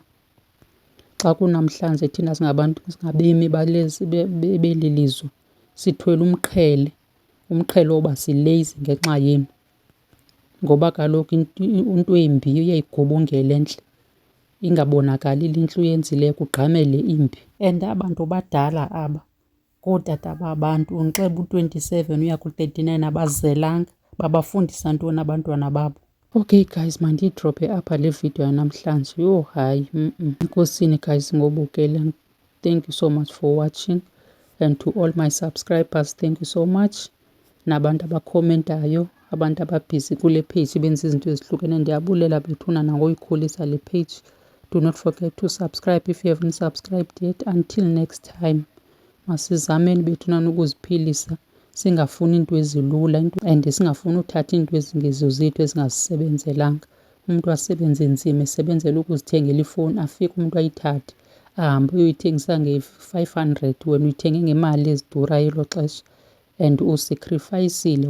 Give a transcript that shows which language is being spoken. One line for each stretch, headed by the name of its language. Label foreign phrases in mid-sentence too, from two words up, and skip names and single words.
Xhosa: Xa kunamhlanje thina singabantu, singabemi beli lizwe, sithwele umqhele woba silazy ngenxa yenu, ngoba kaloku into embi uyayigubungela entle, ingabonakali le ntle uyenzileyo kugqamele imbi. And abantu badala aba ootata babantu unixeba u-27 uya ku-39 abazelanga, babafundisa ntoni abantwana babo? Okay guys, mandiyidrophe apha le video yanamhlanje. Yho hayi, enkosini guys ngobukela.
English: Thank you so much for watching, and to all my subscribers, thank you so much.
Xhosa: Nabantu abakhomentayo, abantu ababhizi kule page benza izinto ezihlukeneyo, ndiyabulela bethuna nangoyikhulisa le page.
English: Do not forget to subscribe if you haven't subscribed yet. Until next time,
Xhosa: masizameni bethuna nokuziphilisa, singafuni into ezilula and singafuni uthatha into ezingezo zethu ezingasisebenzelanga. Umuntu asebenze nzima esebenzela ukuzithengela ifowuni, afike umuntu ayithathe ahambe uyoyithengisa nge-500 wena uyithenge ngemali ezidurayo elo xesha, and usacrificile.